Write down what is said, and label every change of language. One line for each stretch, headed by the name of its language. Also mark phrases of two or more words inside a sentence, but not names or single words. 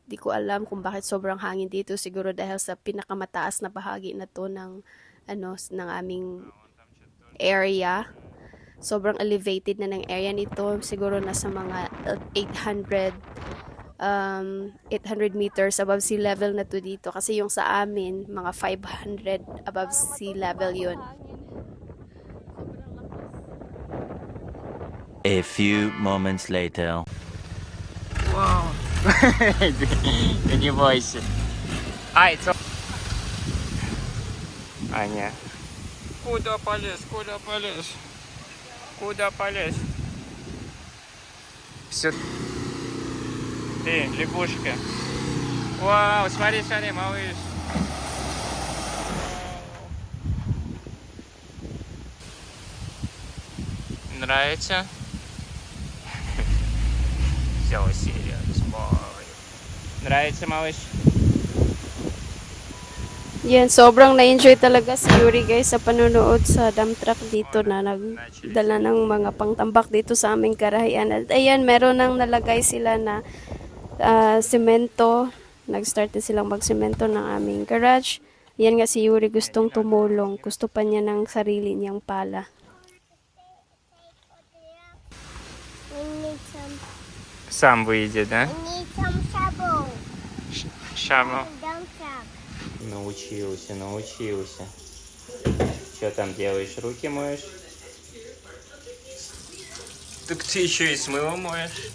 Filipino: Di ko alam kung bakit sobrang hangin dito. Siguro dahil sa pinakamataas na bahagi na to ng aming area. Sobrang elevated na ng area nito. Siguro nasa mga 800
English: meters above sea level
Filipino: na to dito. Kasi yung sa amin, mga 500
English: above sea level
Filipino: yun.
English: A few moments later. Wow. Thank you, boys.
Russian: Ай, это... Аня. Куда полез? Куда полез? Куда полез? Все. Ты, лягушка. Вау, смотри, смотри, малыш. Нравится? Все серьезно. Нравится, малыш?
Filipino: Yan, sobrang na-enjoy talaga si Yuri guys sa panonood sa
English: dump truck
Filipino: dito na nagdala ng mga pangtambak dito sa aming garahean. At ayan, meron nang nalagay sila na semento. Nag-start na silang magsemento ng aming garage. Yan nga si Yuri gustong tumulong. Gusto pa niya ng sarili niyang pala.
Russian: Сам выйдет, да? Шабу. Научился. Что там делаешь? Руки моешь? Так ты еще и с мылом моешь?